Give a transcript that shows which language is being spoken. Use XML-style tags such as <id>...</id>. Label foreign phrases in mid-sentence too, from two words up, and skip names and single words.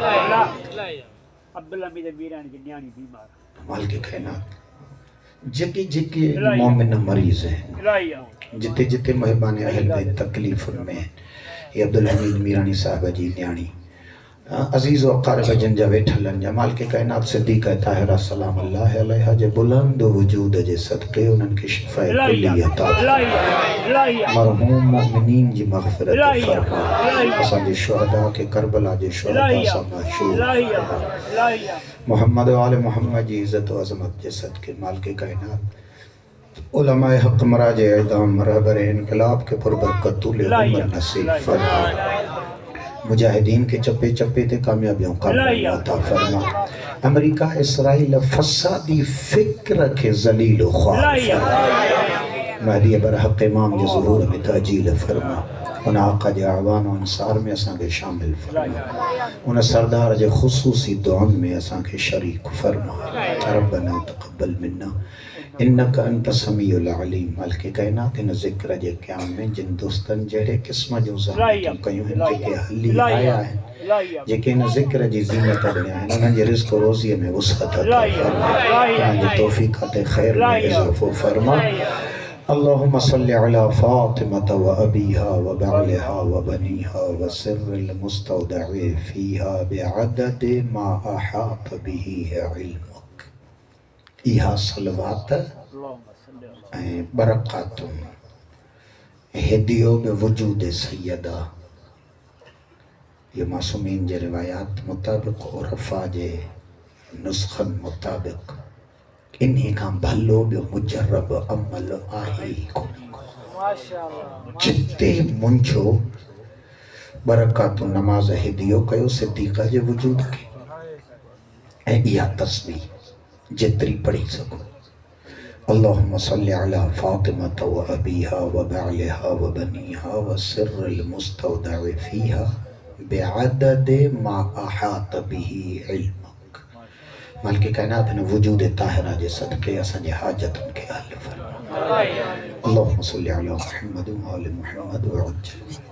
<sd>मालिक कायनात जेके जेके मोमिन मरीज़ हैं जिते जिते मेहमान अहल बैत तकलीफ़ुनि में ये अब्दुल हमीद मीरानी साहब जी न्याणी अजीज़ व क़ारिब जिन जा वेठल आहिनि जमाल के कायनात सिद्दीक़ ताहिरा सलाम अल्लाह अलैहा जे बुलंद वजूद जे सदके उन्हनि खे शिफ़ा कुली अता मरहूम मोमिनीन जी मग़फ़िरत फरमा असांजे शुहदा के करबला जे शुहदा सां महशूर मोहम्मद आले मोहम्मद जी इज़्ज़त व अज़मत जे सदके मालिक कायनात उलमाए हक़ मराजे इदाम रहबर इनकलाब के पुरबरकत तूल उम्र नसीब फरमा मुजाहिदीन के चप्पे चप्पे ते कामयाबियों का अता फरमा अमेरिका इसराइल फसादी फिक्र के ज़लील ख्वार महदी बरहक़ इमाम जे ज़ुहूर में ताजील फरमा उन आका जे आवान और अंसार में असांखे शामिल फरमा उन सरदार जे ख़ुसूसी दुआनि में असांखे शरीक फरमा</sd> <ar>ربنا تقبل منا إنك أنت السميع العليم</ar> <sd>मालिक कायनात इन ज़िक्र जे क़याम में जिन दोस्तनि जहिड़े क़िस्म जो ज़हमतूं कयूं आहिनि जेके हली आया आहिनि जेके इन ज़िक्र जी ज़ीनत ॾिना आहिनि उन्हनि जे रिज़्क़ रोज़ीअ में वुसअत अता फरमा उन्हनि जे तौफ़ीक़ात ख़ैर में इज़ाफ़ो फरमा</sd> <ar>اللهم صل على فاطمة وأبيها وبعلها وبنيها وسر المستودع فيها بعدد ما أحاط به علمك</ar> <sd>इहा सलवात ऐं बरक़ातुन हिदियो बि वजूद सैयदा ये मासूमीन जे रिवायात मुताबिक़ उरफा जे नुस्ख़नि मुताबिक़ इन्हीं खां भलो ॿियो मुजरब अमल आहे ई कोन जिते मुंहिंजो बरक़ातुन नमाज़ हिदियो कयो सिद्दीक़ा जे वजूद खे ऐं इहा तस्बीह जितरी पढ़ी सको</sd> <ar>اللهم صل على فاطمة وأبيها وبعلها وبنيها وسر المستودع فيها بعدد ما أحاط به علمك</ar> <sd>मालिक कायनात ने वजूद ताहिरा जे सदके असांजे हाजतुनि खे हल फरमा</sd> <ar>اللهم صل على محمد وآل محمد وعجل</ar>